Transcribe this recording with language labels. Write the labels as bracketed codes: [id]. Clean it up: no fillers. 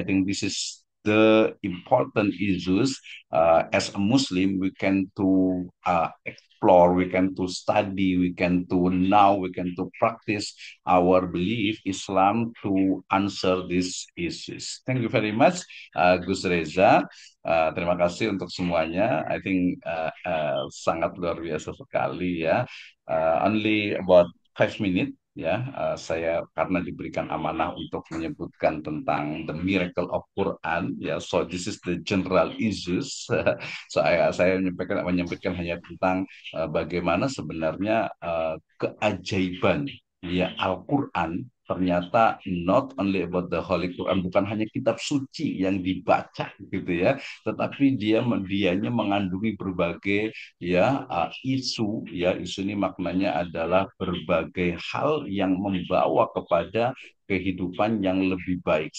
[en] I think this is the important issues as a Muslim we can to explore, we can to study, we can to practice our belief Islam to answer these issues. Thank you very much, Gus Reza. [id] Terima kasih untuk semuanya. [en] I think [id] sangat luar biasa sekali ya. [en] Only about 5 minutes [id] ya. Saya karena diberikan amanah untuk menyebutkan tentang [en] the miracle of Quran [id] ya. [en] So this is the general issues. [id] So saya menyampaikan hanya tentang bagaimana sebenarnya keajaiban ya Al-Quran ternyata [en] not only about the Holy Quran, [id] bukan hanya kitab suci yang dibaca gitu ya, tetapi dianya mengandungi berbagai ya isu, ya isu ini maknanya adalah berbagai hal yang membawa kepada kehidupan yang lebih baik.